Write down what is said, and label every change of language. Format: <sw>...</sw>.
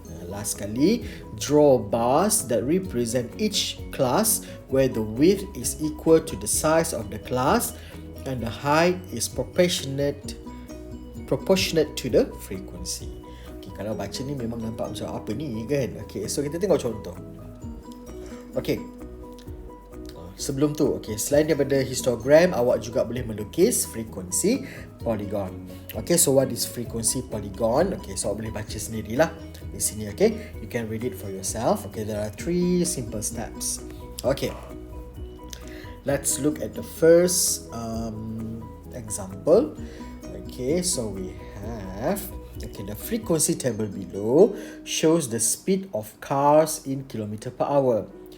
<en>Last kali, draw bars that represent each class where the width is equal to the size of the class and the height is proportionate to the frequency.</en> <ms>Okay, kalau baca ni memang nampak macam apa ni kan? Okay, so kita tengok contoh. Okay, sebelum tu, okay, selain daripada histogram, awak juga boleh melukis frequency polygon. Okay, so what is frequency polygon? Okay, so awak boleh baca sendirilah di sini.</ms> <en>Okay, you can read it for yourself. Okay, there are 3 simple steps. Okay, let's look at the first example. Okay, so we have, okay, the frequency table below shows the speed of cars in kilometer per hour.</en>